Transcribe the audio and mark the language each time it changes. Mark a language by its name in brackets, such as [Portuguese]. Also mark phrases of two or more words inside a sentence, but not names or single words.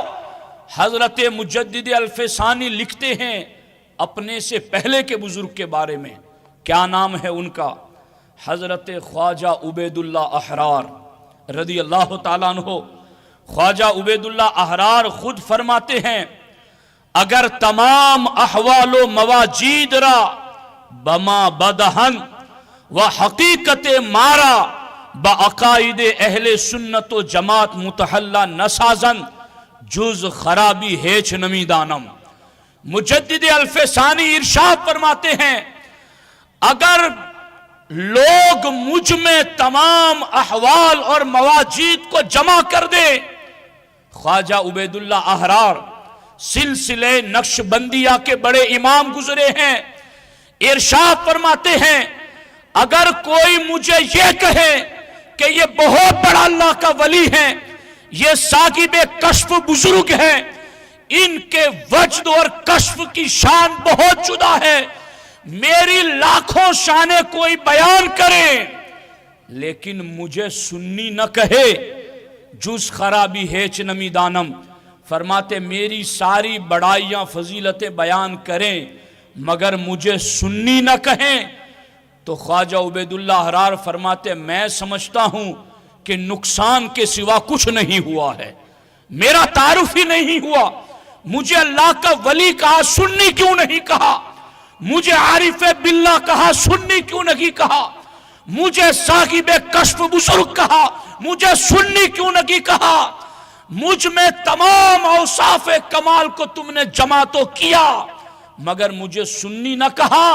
[Urdu] حضرت مجدد الفسانی لکھتے ہیں اپنے سے پہلے کے بزرگ کے بارے میں، کیا نام ہے ان کا؟ حضرت خواجہ عبید اللہ احرار [Arabic] رضی اللہ تعالیٰ عنہ۔ [Urdu] خواجہ عبید اللہ احرار خود فرماتے ہیں [Persian] اگر تمام احوال و مواجید را بما بدہن و حقیقت مارا با عقائد اہل سنت و جماعت متحلہ نسازن جز خرابی ہیچ نمی دانم۔ [Urdu] مجدد الفسانی ارشاد فرماتے ہیں اگر لوگ مجھ میں تمام احوال اور مواجید کو جمع کر دے، خواجہ عبید اللہ احرار سلسلے نقش بندیہ کے بڑے امام گزرے ہیں، ارشاد فرماتے ہیں اگر کوئی مجھے یہ کہے کہ یہ بہت بڑا اللہ کا ولی ہے، یہ صاحب کشف بزرگ ہے، ان کے وجد اور کشف کی شان بہت جدا ہے، میری لاکھوں شانیں کوئی بیان کرے لیکن مجھے سنی نہ کہے، [Persian] جز خرابی ہیچ نمی دانم، [Urdu] فرماتے میری ساری بڑائیاں فضیلتیں بیان کریں مگر مجھے سنی نہ کہیں، تو خواجہ عبید اللہ احرار فرماتے میں سمجھتا ہوں کہ نقصان کے سوا کچھ نہیں ہوا ہے، میرا تعارف ہی نہیں ہوا، مجھے اللہ کا ولی کہا سنی کیوں نہیں کہا، مجھے عارف باللہ کہا سنی کیوں نہیں کہا، مجھے صاحب کشف بزرگ کہا مجھے سنی کیوں نہیں کہا، مجھ میں تمام اوصاف کمال کو تم نے جمع تو کیا مگر مجھے سنی نہ کہا۔